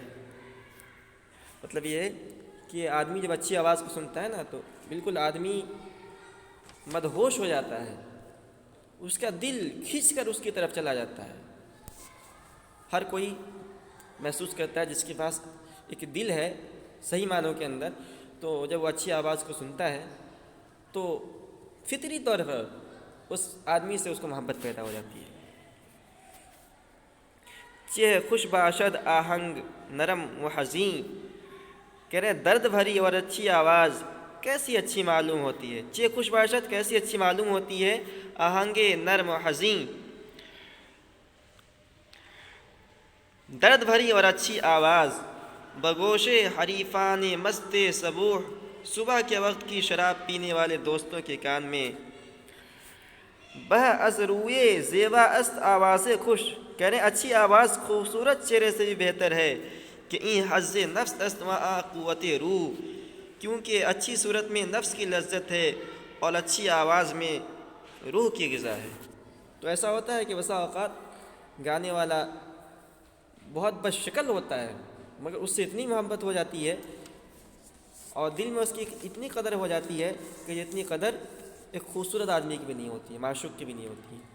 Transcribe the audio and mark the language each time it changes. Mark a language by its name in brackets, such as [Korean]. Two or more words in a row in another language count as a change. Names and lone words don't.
[Urdu] مطلب یہ ہے کہ آدمی جب اچھی آواز کو سنتا ہے نا تو بالکل آدمی مدہوش ہو جاتا ہے، اس کا دل کھنچ کر اس کی طرف چلا جاتا ہے۔ ہر کوئی محسوس کرتا ہے جس کے پاس ایک دل ہے صحیح معنوں کے اندر، تو جب وہ اچھی آواز کو سنتا ہے تو فطری طور پر اس آدمی سے اس کو محبت پیدا ہو جاتی ہے۔ [Persian] چہ خوش باشد آہنگ نرم و حزین، [Urdu] کہہ رہے ہیں درد بھری اور اچھی آواز کیسی اچھی معلوم ہوتی ہے۔ [Persian] چہ خوش باشد، [Urdu] کیسی اچھی معلوم ہوتی ہے، [Persian] آہنگ نرم و حزین، [Urdu] درد بھری اور اچھی آواز، [Persian] بگوش حریفان مست صبوح، [Urdu] صبح کے وقت کی شراب پینے والے دوستوں کے کان میں، [Persian] بہ از روئے زیبا است آواز خوش، [Urdu] کہہ رہے ہیں اچھی آواز خوبصورت چہرے سے بھی بہتر ہے، [Persian] کہ این حظ نفس است و آ قوت روح، [Urdu] کیونکہ اچھی صورت میں نفس کی لذت ہے اور اچھی آواز میں روح کی غذا ہے۔ تو ایسا ہوتا ہے کہ بسا اوقات گانے والا بہت بد شکل ہوتا ہے مگر اس سے اتنی محبت ہو جاتی ہے اور دل میں اس کی اتنی قدر ہو جاتی ہے کہ جتنی قدر ایک خوبصورت آدمی کی بھی نہیں ہوتی ہے، معشوق کی بھی نہیں ہوتی ہے۔